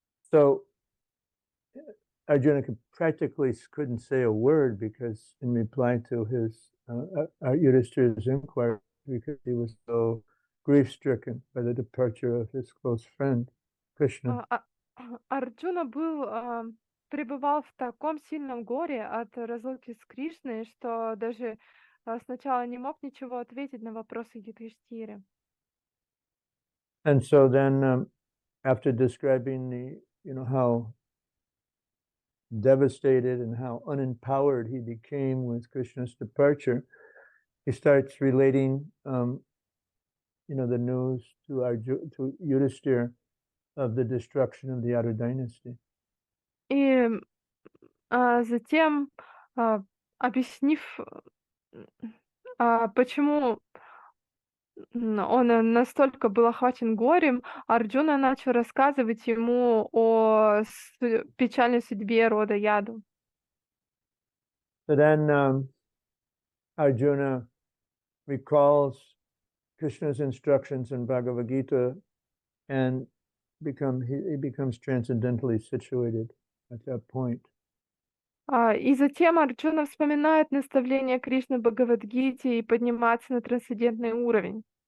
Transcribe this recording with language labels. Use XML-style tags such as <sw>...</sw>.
<en>So Arjuna practically couldn't say a word because in reply to his Yudhishthira's inquiry, because he was so grief-stricken by the departure of his close friend, Krishna.</en> <ru>Арджуна пребывал в таком сильном горе от разлуки с Кришной, что даже сначала не мог ничего ответить на вопросы Юдхиштиры.</ru> <en>And so then, after describing how devastated and how unempowered he became with Krishna's departure, he starts relating, the news to Yudhishthira of the destruction of the Yadu dynasty.</en> <ru>И затем, объяснив, почему он настолько был охвачен горем, Арджуна начал рассказывать ему о печальной судьбе рода Яду.</ru> <en>So then Arjuna recalls Krishna's instructions in Bhagavad Gita and he becomes transcendentally situated at that point.</en> <ru>И затем Арджуна вспоминает наставления Кришны в Бхагавадгите и поднимается на трансцендентный уровень.</ru>